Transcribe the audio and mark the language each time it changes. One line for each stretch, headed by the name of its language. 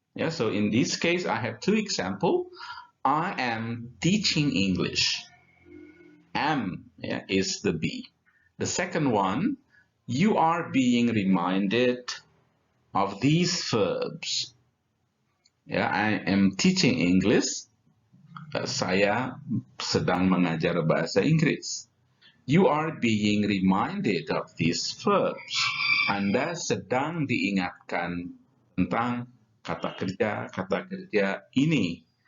English: Yeah, so in this case, I have two examples. I am teaching English. Am, yeah, is the be. The second one, you are being reminded of these verbs. Yeah, I am teaching English.
Indonesian: Saya sedang mengajar bahasa Inggris.
English: You are being reminded of these verbs.
Indonesian: Anda sedang diingatkan tentang kata kerja ini.